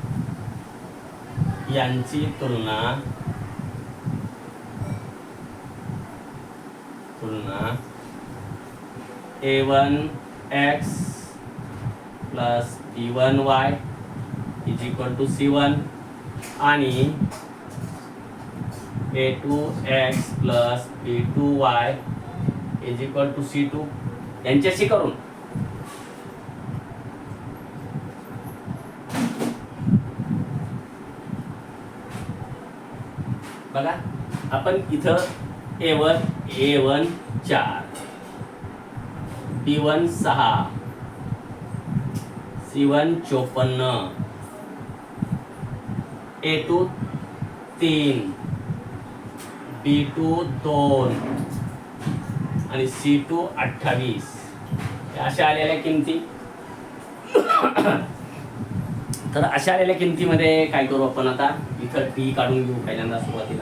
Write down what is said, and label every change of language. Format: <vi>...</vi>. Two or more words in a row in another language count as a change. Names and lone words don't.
<mr>यांची तुलना</mr> <en>a1x plus b1y is equal to c1</en> <mr>आणि</mr> <en>a2x plus b2y is equal to c2</en> <mr>यांच्याशी करून बघा. आपण इथं a1 4 b1 6 c1 54 a2 3 B2 2 आणि C2 28 अशा आलेल्या किमती. तर अशा आलेल्या किमतीमध्ये काय करू आपण आता, इथं D काढून घेऊ पहिल्यांदा सुरुवातीला.</mr>